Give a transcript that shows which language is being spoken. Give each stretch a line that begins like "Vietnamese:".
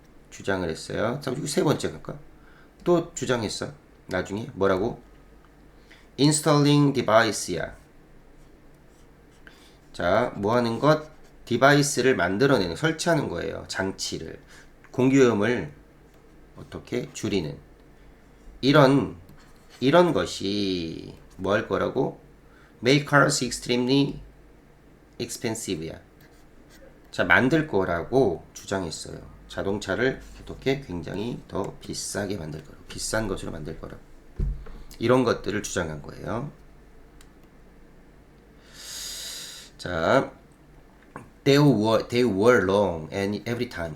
Korean: 주장을 했어요. 세 번째 갈까? 또 주장했어. 나중에 뭐라고?
English: Installing device야.
Korean: 자, 뭐 하는 것? 디바이스를 만들어내는, 설치하는 거예요. 장치를. 공기오염을 어떻게 줄이는. 이런 것이 뭐 할 거라고?
English: Make cars extremely expensive야.
Korean: 자, 만들 거라고 주장했어요. 자동차를 어떻게 굉장히 더 비싸게 만들 거라고. 비싼 것으로 만들 거라고. 이런 것들을 주장한 거예요. 자,
English: they were wrong and every time.